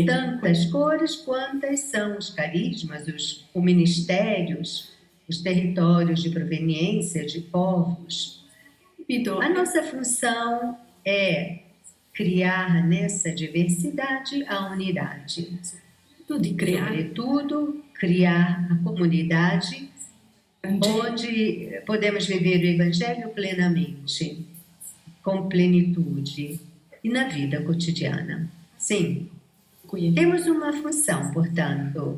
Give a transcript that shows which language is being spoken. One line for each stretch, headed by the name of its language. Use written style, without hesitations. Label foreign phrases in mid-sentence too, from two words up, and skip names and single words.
Portuguese: Tantas cores quantas são os carismas, os ministérios, os territórios de proveniência de povos.
Italian: Capito?
Portuguese: A nossa função é criar nessa diversidade a unidade.
Italian: Tu di creare
Portuguese: Sobretudo, criar a comunidade onde podemos viver o Evangelho plenamente, com plenitude e na vida cotidiana. Sim,
Italian: qui.
Portuguese: temos uma função, portanto.